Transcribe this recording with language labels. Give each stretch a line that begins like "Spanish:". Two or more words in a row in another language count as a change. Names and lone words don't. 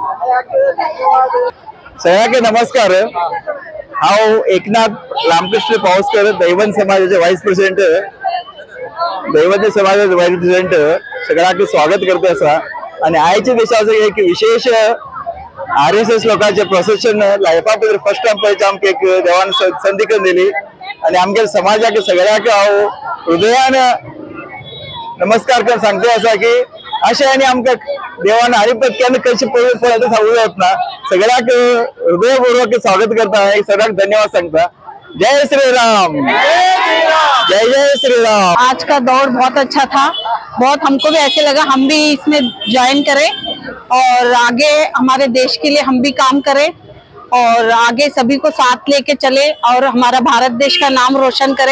Marathi: सगळ्यांना नमस्कार।
Konkani: हांव एकनाथ रामकृष्ण पावसकर, दैवन्य समाजाचे
English: vice president.
Konkani: दैवन्य समाजाचे
English: vice president
Konkani: सगळ्यांना स्वागत करते असा। आणि आयच्या दिसाचं एक विशेष RSS लोकांचे प्रोसेशन लायफान
English: first time
Konkani: पळयता आमकां एक देवान संधी करून दिली आणि आमच्या समाजाक सगळ्यांक हांव हृदयान नमस्कार करून सांगता असा की अशें आनी आमकां देवान हरिपत केन्ना कशें पळयता सांगूंक जावना। सगळ्यांक हृदयपूर्वक स्वागत करता, एक सगळ्यांक धन्यवाद सांगता।
Hindi: जय श्री राम, जय जय श्री राम। आज का दौड़ बहुत अच्छा था, बहुत हमको भी ऐसे लगा हम भी इसमें ज्वाइन करें और आगे हमारे देश के लिए हम भी काम करें और आगे सभी को साथ लेके चले और हमारा भारत देश का नाम रोशन करे।